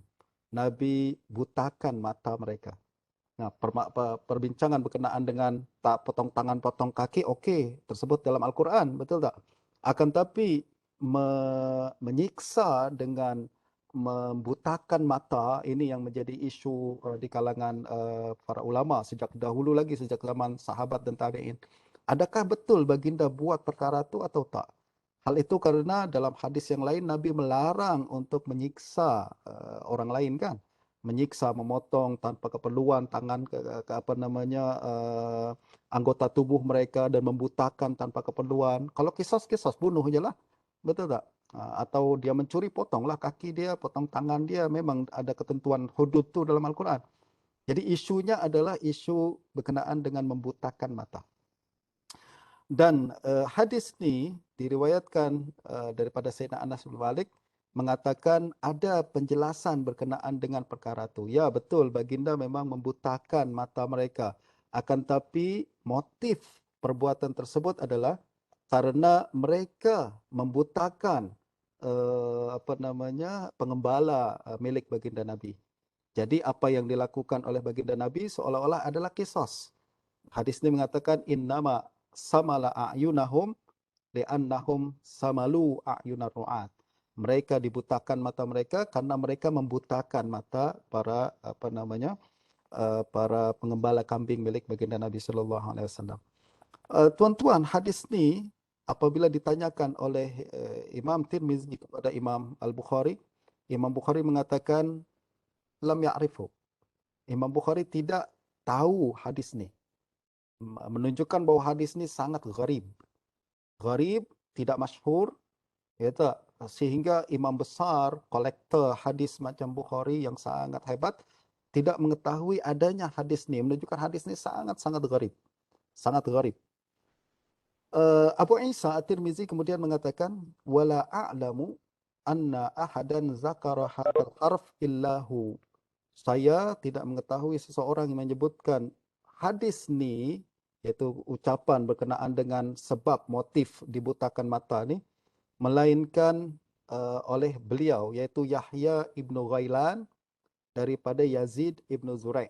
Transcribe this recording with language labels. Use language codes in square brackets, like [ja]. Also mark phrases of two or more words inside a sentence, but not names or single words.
[ms] Nabi butakan mata mereka. Nah, perbincangan berkenaan dengan tak potong tangan, potong kaki, okey, tersebut dalam Al-Quran, betul tak? Akan tapi menyiksa dengan membutakan mata, ini yang menjadi isu di kalangan para ulama sejak dahulu lagi, sejak zaman sahabat dan tabi'in. Adakah betul baginda buat perkara itu atau tak? Hal itu karena dalam hadis yang lain Nabi melarang untuk menyiksa orang lain kan? Menyiksa, memotong tanpa keperluan tangan ke apa namanya anggota tubuh mereka dan membutakan tanpa keperluan. Kalau kisas bunuh je lah. Betul tak? Atau dia mencuri, potonglah kaki dia, potong tangan dia. Memang ada ketentuan hudud tu dalam Al-Quran. Jadi isunya adalah isu berkenaan dengan membutakan mata. Dan hadis ni diriwayatkan daripada Sayyidina Anas bin Malik mengatakan ada penjelasan berkenaan dengan perkara itu. Ya, betul, baginda memang membutakan mata mereka. Akan tapi motif perbuatan tersebut adalah karena mereka membutakan apa namanya pengembala milik baginda Nabi. Jadi apa yang dilakukan oleh baginda Nabi seolah-olah adalah qisas. Hadis ini mengatakan [ar] إنما سمل أعينهم لأنهم سملوا أعين الرعاء. [ms] Mereka dibutakan mata mereka karena mereka membutakan mata para apa namanya para pengembala kambing milik baginda Nabi [ar] صلى الله عليه وسلم. [ms] Tuan-tuan, hadis ni apabila ditanyakan oleh Imam Tirmizi kepada Imam Al-Bukhari, Imam Bukhari mengatakan [ar] لم يعرفه. [ms] Imam Bukhari tidak tahu hadis ni. Menunjukkan bahawa hadis ni sangat gharib. Gharib, tidak masyhur, ya tak? Sehingga imam besar, kolektor hadis macam Bukhari yang sangat hebat, tidak mengetahui adanya hadis ni. Menunjukkan hadis ni sangat-sangat gharib. Sangat gharib. Abu Isa At-Tirmizi kemudian mengatakan, [ar] ولا أعلم أن أحدا ذكر هذا الحرف إلا هو. [ms] Saya tidak mengetahui seseorang yang menyebutkan hadis ni, iaitu ucapan berkenaan dengan sebab motif dibutakan mata ni, melainkan oleh beliau, iaitu Yahya ibnu Ghailan daripada Yazid ibnu Zurai'.